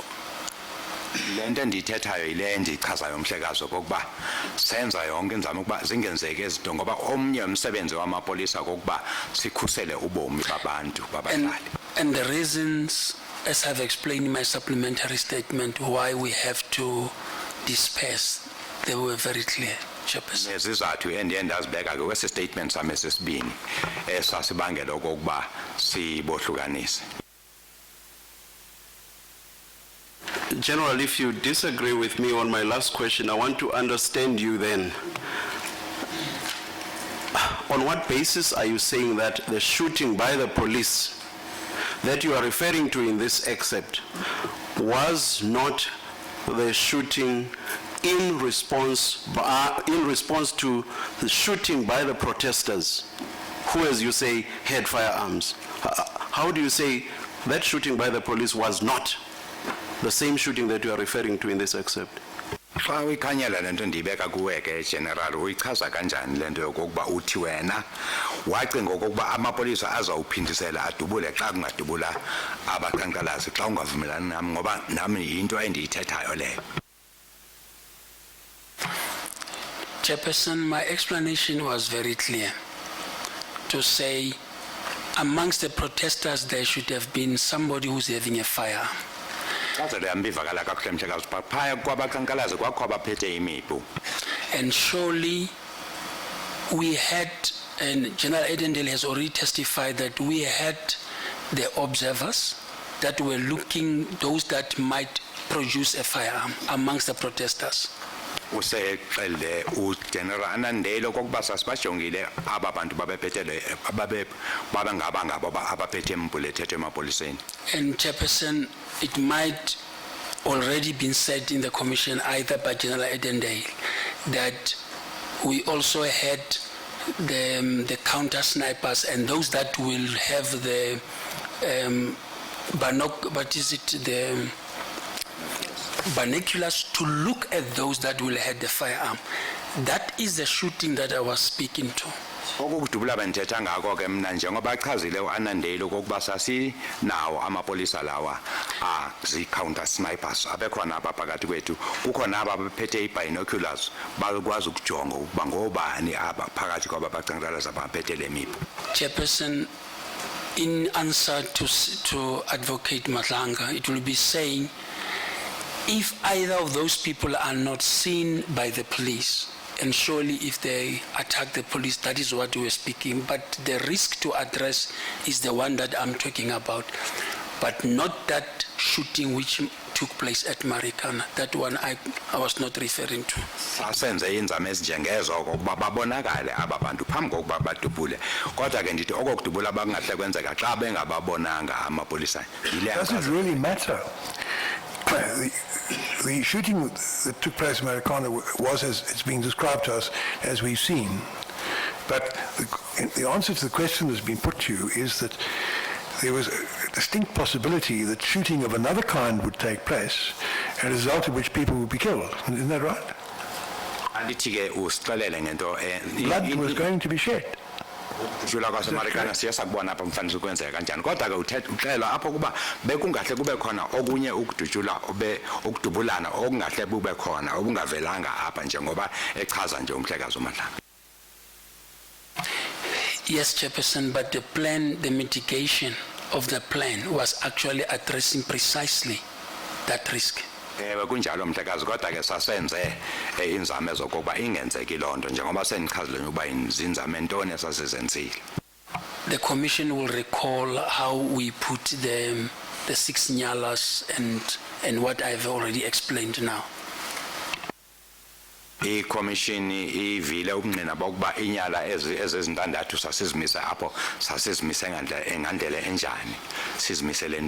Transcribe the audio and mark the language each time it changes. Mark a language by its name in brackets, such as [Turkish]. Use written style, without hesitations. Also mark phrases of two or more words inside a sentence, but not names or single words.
[Xhosa] Le nto endiyithethayo yile endiyichazayo mhlekazi okokuba senza yonke inzame ukuba zingenzeki ezinto ngoba omnye umsebenzi wamapolisa kokuba sikhusele ubomi babantu babahlali. [English] And the reasons, as I've explained in my supplementary statement, why we have to disperse, they were very clear, Chairperson. [Xhosa] Nezizathu endiye ndazibeka ke kwesi statement sami sesibini esasibangela okokuba sibohlukanise. [English] General, if you disagree with me on my last question, I want to understand you then. On what basis are you saying that the shooting by the police that you are referring to in this excerpt was not the shooting in response to the shooting by the protesters who, as you say, had firearms? How do you say that shooting by the police was not the same shooting that you are referring to in this excerpt? [Xhosa] Xa uyikhanyela le nto ndiyibeka kuwe ke general uyichaza kanjani le nto yokokuba uthi wena wacinga okokuba amapolisa azawuphindisela adubule xa kungadubula abaqhankqalazi xa ungavumelani nami ngoba nami yinto endiyithethayo leyo? [English] Chairperson, my explanation was very clear to say amongst the protesters there should have been somebody who's having a firearm. And surely we had, and General Edendale has already testified that we had the observers that were looking, those that might produce a firearm amongst the protesters. [Xhosa] Usexelde uGeneral Anandelo kokuba sasibajongile aba bantu babephethele babangaba ngabo abaphethe imbulethethe emapoliseni. [English] And Chairperson, it might already been said in the commission either by General Edendale that we also had the counter snipers and those that will have the binoculars to look at those that will have the firearm. That is the shooting that I was speaking to. [Xhosa] Okudubula benthetha ngako ke mina njengoba achazile uAnandelo kokuba sasi nawo amapolisa lawa [English] zi-counter snipers [Xhosa] abekhona apha phakathi kwethu kukhona aba baphethe i-binoculars bakwazi ukujonga ukuba ngobani aba phakathi kwaba baqhankqalazi abaphethe le mipu. [English] Chairperson, in answer to Advocate Matlanga, it will be saying if either of those people are not seen by the police, and surely if they attack the police, that is what we are speaking, but the risk to address is the one that I'm talking about, but not that shooting which took place at Marikana. That one I was not referring to. [Xhosa] Sasenze inzame ezinjengezo ukuba babonakale aba bantu phambi kokuba badubule kodwa ke ndithi okokudubula bakungahle kwenzeka xa bengababonanga amapolisa. [English] Does it really matter? The shooting that took place in Marikana was, as it's being described to us, as we've seen. But the answer to the question that's been put to you is that there was a distinct possibility that shooting of another kind would take place, as a result of which people would be killed. Isn't that right? Blood was going to be shed. [Xhosa] Jula kwasemarikana siyasakubona apha mfanele ukwenzeka kanjani kodwa ke uthela apho kuba bekungahle kube khona okunye ukudujula ukudubulana okungahle bube khona okungavelanga apha njengoba echaza nje umhlekazi uMadlanga. [English] Yes, Chairperson, but the plan, the mitigation of the plan was actually addressing precisely that risk. [Xhosa] Kunjalo mhlekazi kodwa ke sasenze inzame zokuba ingenzeki lonto njengoba senichazile ukuba inzame ntoni esasizenzile. [English] The commission will recall how we put the 6 nyalas and what I've already explained now. [Xhosa] I-commission ivile ubungqina bokuba inyala ezintandathu sasizimise apho sasizimise ngandlela enjani sizimisele ntoni.